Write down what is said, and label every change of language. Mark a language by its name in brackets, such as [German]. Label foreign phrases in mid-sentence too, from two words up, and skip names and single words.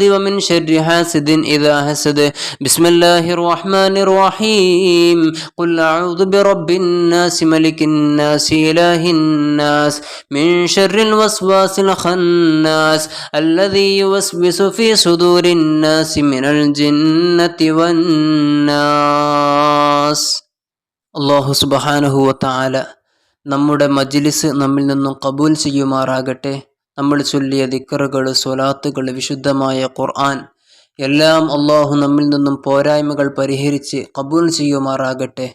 [Arabic] ومن شر حاسد إذا حسد بسم الله الرحمن الرحيم قل أعوذ برب الناس ملك الناس إله الناس من شر الوسواس الخناس الذي يوسوس في صدور الناس من الجنة والناس الله سبحانه وتعالى [Malayalam] നമ്മുടെ മജ്ലിസ് നമ്മിൽ നിന്നും കബൂൽ ചെയ്യുമാറാകട്ടെ. നമ്മൾ ചൊല്ലിയ ദിക്റുകൾ, സ്വലാത്തുകൾ, വിശുദ്ധമായ ഖുർആൻ എല്ലാം അല്ലാഹു നമ്മിൽ നിന്നും പോരായ്മകൾ പരിഹരിച്ച് കബൂൽ ചെയ്യുമാറാകട്ടെ.